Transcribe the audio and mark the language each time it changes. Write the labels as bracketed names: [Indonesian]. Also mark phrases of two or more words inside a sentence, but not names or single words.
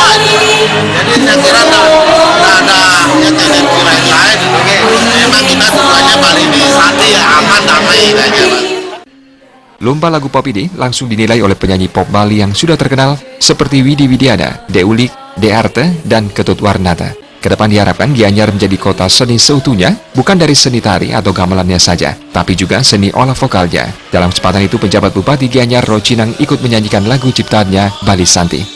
[Indonesian] Jadi saya kira tidak ada yang tendensi lain-lain. Memang kita tujuannya Bali ini Santi ya, aman damai kayaknya. Lomba lagu pop ini langsung dinilai oleh penyanyi pop Bali yang sudah terkenal seperti Widi Widiana, Deulik, Dearte, dan Ketut Warnata. Kedepan diharapkan Gianyar menjadi kota seni seutuhnya, bukan dari seni tari atau gamelannya saja, tapi juga seni olah vokalnya. Dalam kesempatan itu, penjabat Bupati Gianyar Rocinang ikut menyanyikan lagu ciptaannya Bali Santi.